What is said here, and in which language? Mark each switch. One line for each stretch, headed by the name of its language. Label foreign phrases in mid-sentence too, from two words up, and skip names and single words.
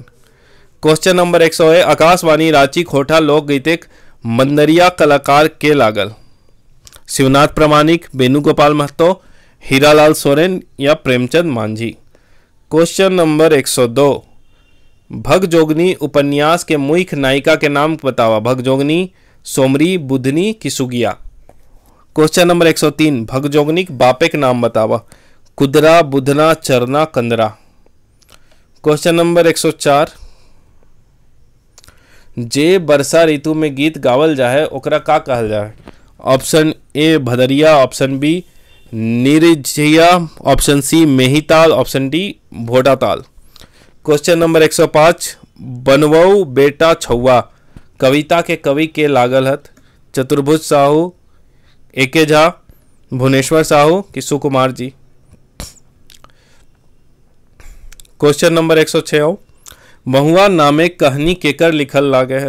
English: question number
Magahi: 100 है, आकाशवाणी रांची खोटा लोकगीतिक मंदरिया कलाकार के लागल। शिवनाथ प्रामाणिक, वेणुगोपाल महतो, हीरालाल सोरेन या प्रेमचंद मांझी।
English: question number
Magahi: 102, भगजोगनी उपन्यास के मुख्य नायिका के नाम बतावा। भगजोगनी, सोमरी, बुधनी की सुगिया।
English: question number
Magahi: 103, भगजोगनी के बापे के नाम बतावा। कुदरा, बुधना, चरना, कंदरा।
English: question number
Magahi: 104, जे वर्षा ऋतु में गीत गावल जाए ओकरा का कहल जाए।
English: option A
Magahi: भदरिया,
English: option B
Magahi: निरझिया,
English: option C
Magahi: मेहीताल,
English: option D
Magahi: भोटाताल।
English: question number
Magahi: 105, बनवऊ बेटा छौआ कविता के कवि के लागल हत। चतुर्भुज साहू, एके झा, भुवनेश्वर साहू कि सुकुमार जी।
English: question number
Magahi: 106, महुआ नामे कहानी केकर लिखल लागे है।